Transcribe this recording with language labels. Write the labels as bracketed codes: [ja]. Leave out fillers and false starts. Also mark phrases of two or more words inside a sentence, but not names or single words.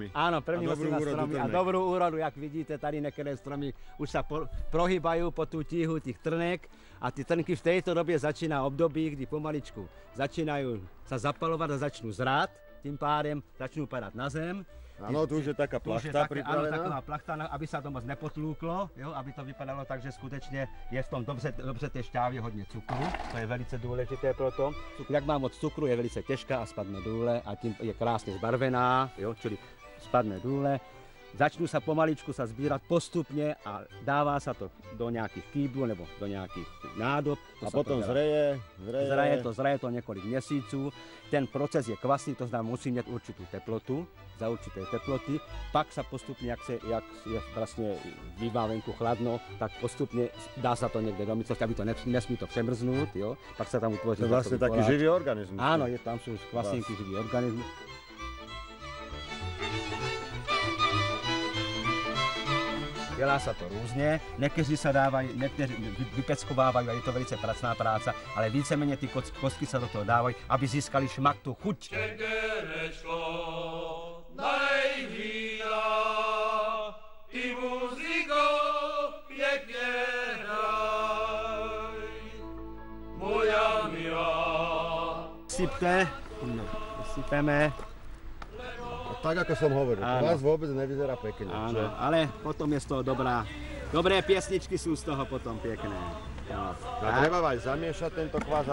[cs] Áno, první musíme mať stromy a dobrú úrodu, jak vidíte, tady niektoré stromy už sa prohýbajú po tú tíhu tých trnek a ty trnky v tejto době začíná období, kdy pomaličku začínajú sa zapalovať a začnú zrát, tým pádem začnú padať na zem. [sk] Áno, tu už je taká plachta pripravená. [cs] Áno, taková plachta, aby sa to moc nepotlúklo, jo, aby to vypadalo tak, že skutečne je v tom dobře té šťávě hodně cukru. To je velice důležité pro to. Jak má moc cukru, je velice těžká a spadne dole a tím je krásně zbarvená, jo, čili spadne dole. Začnú sa pomaličku sbírať postupne a dává sa to do nejakých kýblů nebo do nejakých nádob. [sk] A potom zreje [cs] to niekoľko měsíců. [sk] Ten proces je kvasný, to znamená, musí mať určitú teplotu, za určité teploty. [cs] Pak sa postupne, jak je vlastne bývá venku chladno, tak postupne dá sa to niekde do místnosti, aby to nesmí to přemrznúť, jo. Pak sa tam utvoří. [sk] To je vlastne taký živý organizmus. Áno, tam sú kvasínky, živý organizmus. [cs] Dělá sa to různě, někteří sa dávají, někteří vypeckovávají a je to velice pracná práca, ale víceméně ty kostky sa do toho dávají, aby získali šmak, tu chuť. Čekerečko, daj vína, i muziko pěkně hraj, moja milá. [sk] Sypeme. Tak ako som hovoril, vás vôbec nevyzerá pekne. Áno, ale potom je z toho dobré piesničky sú z toho potom pekné. A treba aj zamiešať tento kvás?